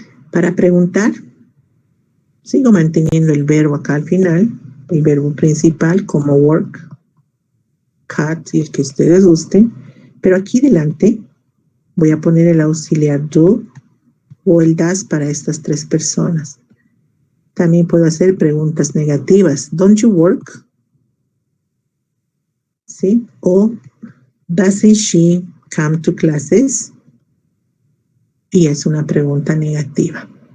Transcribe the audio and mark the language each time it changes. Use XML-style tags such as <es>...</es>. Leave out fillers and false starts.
<es>Para preguntar, sigo manteniendo el verbo acá al final, el verbo principal como work, cut y el que ustedes gusten, pero aquí delante voy a poner el auxiliar do o el does para estas tres personas. También puedo hacer preguntas negativas.</es> <en>Don't you work?</en> <es>¿Sí?</es> <en>O doesn't she come to classes?</en> <es>Y es una pregunta negativa.</es>